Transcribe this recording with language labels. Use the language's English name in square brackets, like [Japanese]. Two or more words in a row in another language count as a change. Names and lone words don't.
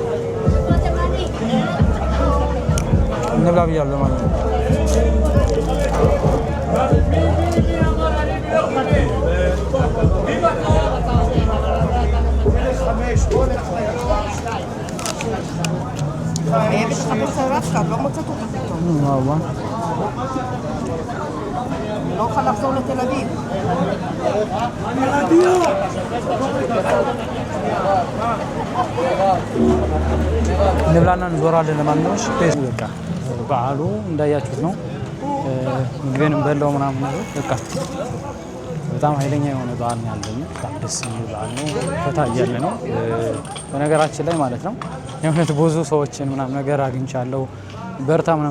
[Amharic] እንብላ ብያለሁ ማለት ነው። [Hebrew] לא מוצאת אותה פתאום. לא אוכל לחזור לתל אביב. [Amharic] እንብላና እንዞራለን። ለማንኛውም ስፔስ በቃ በዓሉ እንዳያችሁት ነው። ምግብን በላው ምናምን ነገር በቃ በጣም ኃይለኛ የሆነ በዓል ነው ያለው። በጣም ደስ የሚል በዓል ነው። ፈታ እያለ ነው በነገራችን ላይ ማለት ነው። የእውነት ብዙ ሰዎችን ምናምን ነገር አግኝቻለሁ። በርታ ምናምን